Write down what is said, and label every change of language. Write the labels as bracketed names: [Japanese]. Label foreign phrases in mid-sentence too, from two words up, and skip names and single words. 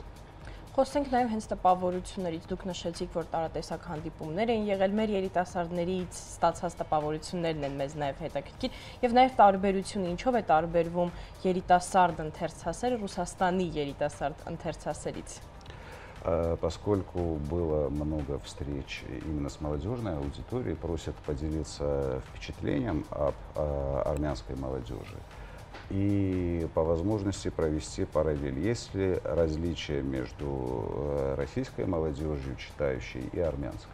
[Armenian] Խոսենք նաև հենց տպավորություններից, դուք նշեցիք, որ տարատեսակ հանդիպումներ են եղել, մեր երիտասարդներից ստացած տպավորություններն են մեզ նաև հետաքրքիր եւ նաև տարբերությունը, ինչով է տարբերվում երիտասարդ ընթերցասերը Ռուսաստանի երիտասարդ ընթերցասերից։ [Russian] Поскольку было много встреч именно с молодежной аудиторией, просят поделиться впечатлением об армянской молодежи. И по возможности провести параллель. Есть ли различия между российской молодежью, читающей, и армянской?